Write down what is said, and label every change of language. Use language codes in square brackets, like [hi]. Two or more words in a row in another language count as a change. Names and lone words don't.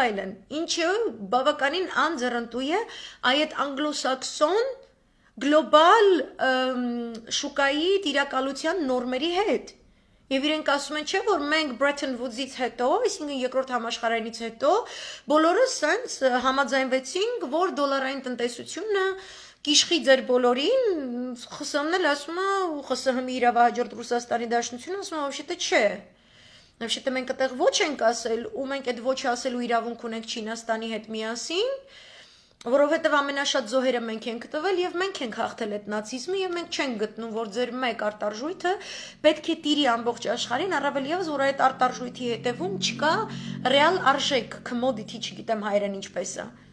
[hy] այլն։ Ինչը բավականին անձեռնտու է այդ անգլոսաքսոն գլոբալ շուկայի տիրակալության նորմերի հետ։ Եվ իրենք ասում են, չէ, որ մենք Bretton Woods-ից հետո, այսինքն երկրորդ համաշխարհայինից հետո, բոլորս սենց համաձայնվեցինք, որ դոլարային տնտեսությունը կիշխի ձեր բոլորին, ԽՍՀՄ-ն էլ ասում է, ԽՍՀՄ-ի իրավահաջորդ Ռուսաստանի Դաշնությունը ասում է, вообще-то չէ։ Вообще-то մենք այդտեղ ոչ ենք ասել, ու մենք այդ ոչը ասելու իրավունք ունենք Չինաստանի հետ միասին, որովհետև ամենաշատ զոհերը մենք ենք տվել եւ մենք ենք հաղթել այդ նացիզմը եւ մենք չենք գտնում, որ ձեր մեկ արտարժույթը պետք է տիրի ամբողջ աշխարհին, առավել եւս որ այդ արտարժույթի հետևում չկա ռեալ արժեք, commodity, չգիտեմ հայերեն ինչպես է։